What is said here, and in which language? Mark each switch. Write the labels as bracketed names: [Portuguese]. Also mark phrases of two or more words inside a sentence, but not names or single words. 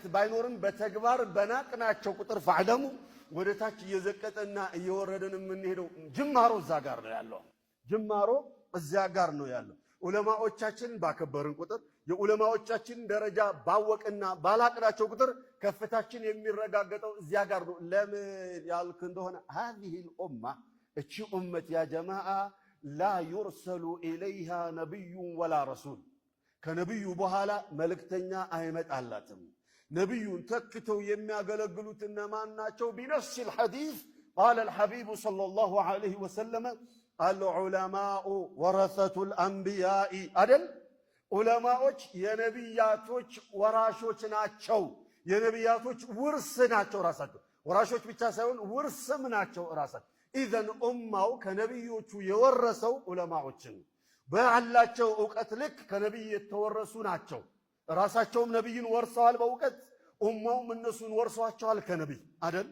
[Amharic] ባይኖርም በተግባር በናቅናቸው ቁጥር ፈዕለሙ ወደ ታች እየዘቀጠና እየወረደን የምንሄደው ጅማሮ እዛ ጋር ነው ያለው። ጅማሮ እዚያ ጋር ነው ያለው። ዑለማዎቻችንን ባከበርን ቁጥር የዑለማዎቻችንን ደረጃ ባወቅና ባላቅናቸው ቁጥር ከፍታችን የሚረጋገጠው እዚያ ጋር ነው። ለምን ያልክ እንደሆነ [Arabic] هذه الأمة [Amharic] እቺ ኡመት ያ ጀማዓ [Arabic] لا يرسل إليها نبي ولا رسول [Amharic] ከነብዩ በኋላ መልእክተኛ አይመጣላትም። ነብዩን ተክተው የሚያገለግሉት እነማን ናቸው? [Arabic] بنفس الحديث قال الحبيب صلى الله عليه وسلم العلماء ورثة الأنبياء [Amharic] አይደል ዑለማዎች የነብያቶች ወራሾች ናቸው። የነብያቶች ውርስ ናቸው። ራሳቸው ወራሾች ብቻ ሳይሆን ውርስም ናቸው ራሳቸው። ኢዘን ኡማው ከነብዮቹ የወረሰው ዑለማዎችን ባላቸው ዕውቀት ልክ ከነብይ የተወረሱ ናቸው። ራሳቸውም ነብይን ወርሰዋል በዕውቀት ኡማውም እነሱን ወርሷቸዋል ከነብይ አይደል።